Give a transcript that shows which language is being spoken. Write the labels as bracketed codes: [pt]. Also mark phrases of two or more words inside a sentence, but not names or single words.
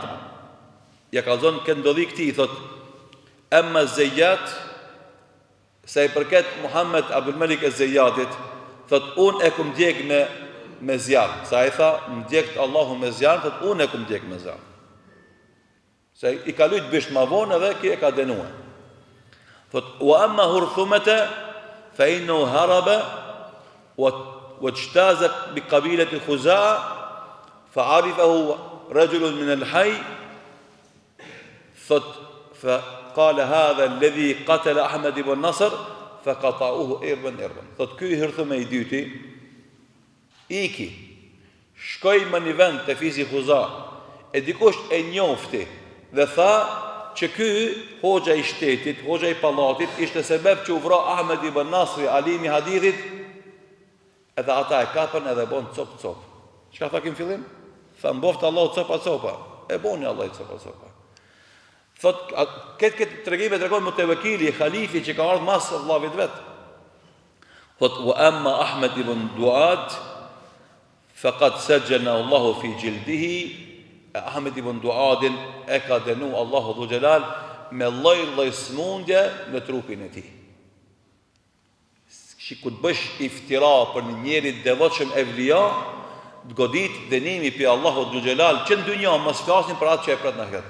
[sq] Ja ka zënë këtë ndodhi këtij, thot, emma Zayyat, se i përket Muhammed Abdul Malik az-Zayyatit, thot, unë e kum djeg me zjarë. Sa i tha, më djegt Allahu me zjarë, thot, unë e kum djeg me zjarë. Se i ka lujt bisht ma vonë edhe ki e ka denua. Thot, [ar] وأما هرثمة فإنه هرب واجتاز بقبيلة خزاعة فعرفه رجل من الحي thot فقال هذا الذي قتل أحمد بن نصر فقطعوه إربا. [sq] Thot, ky Hurthuma i dyti, iki, shkoj më një vend të fizi Khuza, e dikush e njofti, dhe tha që ky hoxha i shtetit, hoxha i pallatit, ishte sebeb që u vra Ahmed ibn Nasri, alimi hadithit, edhe ata e kapën edhe bon cop. Çka tha kim fillim? Tha mboft Allah copa. E boni Allah i sopa. Thot, këtë tregime tregon Mutawakili, khalifi që ka ardhur mas vllavit vet. Thot, [ar] وأما أحمد بن دؤاد فقد سجن الله في جلده. [sq] Ahmed ibn Duadin e ka dënu Allahu [ar] ذو الجلال [sq] me lloj smundje në trupin e tij. Ku të bësh iftira për një njeri devotshëm evlia, të godit dënimi pi Allahu [ar] ذو الجلال [sq] që në dynja mos flasin për atë që e pret në ahiret.